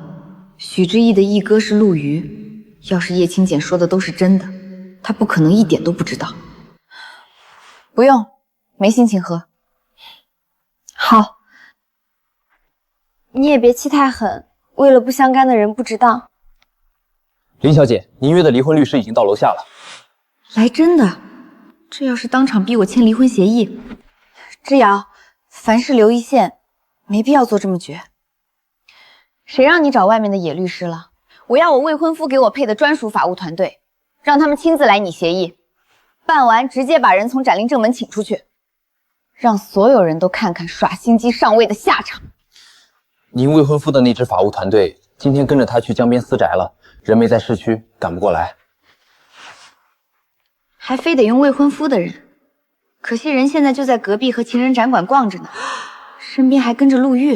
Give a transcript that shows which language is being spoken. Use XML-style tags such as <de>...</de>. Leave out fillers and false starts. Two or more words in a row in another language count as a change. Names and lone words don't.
<zh>許之意的義哥是陸瑜，要是葉青簡說的都是真的，他不可能一點都不知道。不用，沒心情喝。好，你也別氣太狠，為了不相干的人不知道。林小姐，您約的離婚律師已經到樓下了。來真的？這要是當場逼我簽離婚協議，之遙，凡事留一線，沒必要做這麼絕。誰讓你找外面的野律師了？我要我未婚夫給我配的專屬法務團隊，讓他們親自來擬協議，辦完直接把人從斬令正門請出去，讓所有人都看看耍心機上位的下場。您未婚夫的那支法務團隊今天跟着他去江邊私宅了，人沒在市區，趕不過來。還非得用未婚夫的人，可惜人現在就在隔壁和情人展館逛着呢，身邊還跟着陸玉。</zh>